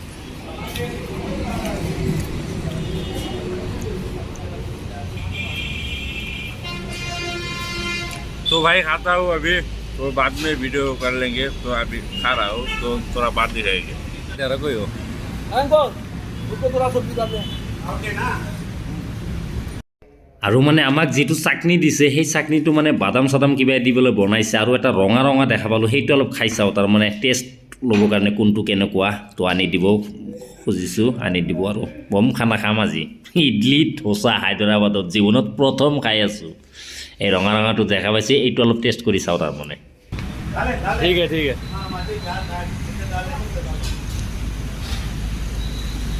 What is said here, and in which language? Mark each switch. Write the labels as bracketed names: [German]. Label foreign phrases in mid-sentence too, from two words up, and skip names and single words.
[Hindi] तो भाई खाता हूँ अभी तो बाद में वीडियो कर लेंगे तो अभी खा रहा हूँ तो थोड़ा बात ही रहेगी तेरा कोई हो [Assamese] আৰু মানে আমাক যিটো চাটনি দিছে সেই চাটনিটো মানে বাদাম চাদাম কিবা দি পেলাই বনাইছে আৰু এটা ৰঙা দেখা পালোঁ সেইটো অলপ খাই চাওঁ তাৰ মানে টেষ্ট ল'বৰ কাৰণে কোনটো কেনেকুৱা তো আনি দিব খুজিছোঁ আনি দিব আৰু বম খানা খাম আজি ইডলি ধোচা হায়দৰাবাদত জীৱনত প্ৰথম খাই আছোঁ এই ৰঙাটো দেখা পাইছে এইটো অলপ টেষ্ট কৰি চাওঁ তাৰমানে ঠিক আছে